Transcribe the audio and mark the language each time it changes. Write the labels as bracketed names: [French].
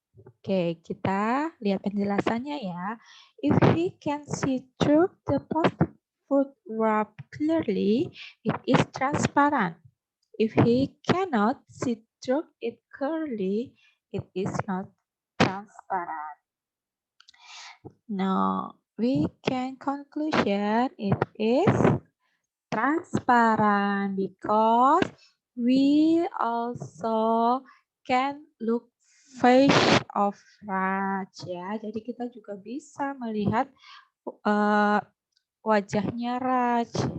[Indonesian] Oke, kita lihat penjelasannya ya. [English] If he can see through the plastic food wrap clearly, it is transparent. If he cannot see through it clearly, it is not transparent. Now, we can conclusion it is transparent because we also can look face of Raj ya. [Indonesian] Jadi kita juga bisa melihat wajahnya Raj.